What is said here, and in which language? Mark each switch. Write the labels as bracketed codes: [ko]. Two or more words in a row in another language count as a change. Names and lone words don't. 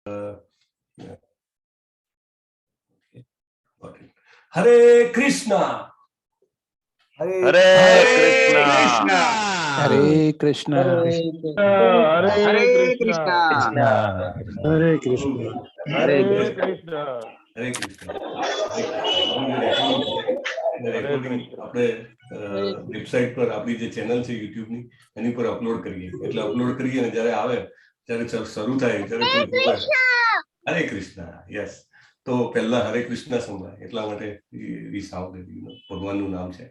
[gu] Hare Krishna. Hare Krishna. Hare Krishna. Hare Krishna. Hare Krishna. Hare Krishna. Hare Krishna. રેકોર્ડિંગ આપણે વેબસાઇટ પર આપણી જે ચેનલ છે યુટ્યુબની એની પર અપલોડ કરીએ, એટલે અપલોડ કરીએ ને જ્યારે આવે ત્યારે શરૂ થાય ત્યારે હરે કૃષ્ણ. યસ, તો પહેલા હરે કૃષ્ણ સંભળાય એટલા માટે ભગવાનનું નામ છે.